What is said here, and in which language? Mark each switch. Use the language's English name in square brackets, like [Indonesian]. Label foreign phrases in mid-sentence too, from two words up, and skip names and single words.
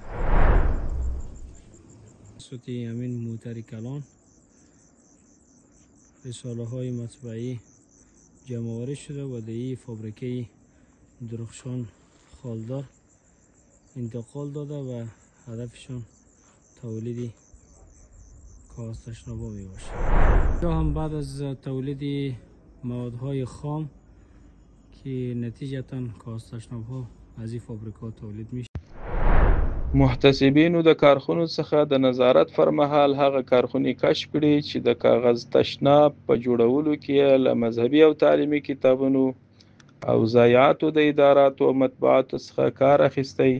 [Persian] توسط همین موتر کلان رساله های مطبعی جمع‌آوری شده و در فابریکه درخشان خالدار انتقال داده و هدفشون تولید کاستشنابا می باشه. اینجا هم بعد از تولید موادهای خام که نتیجتا کاستشنابا از این فابریکه تولید میشه. [Pashto] محتسبینو د کارخونو څخه د نظارت پر مهال هغه کارخونې کشف کړي چې د کاغذ تشناب په جوړولو کې له مذهبي او تعلیمي کتابونو او ضایعاتو د اداراتو او مطبوعاتو څخه کار اخیستی.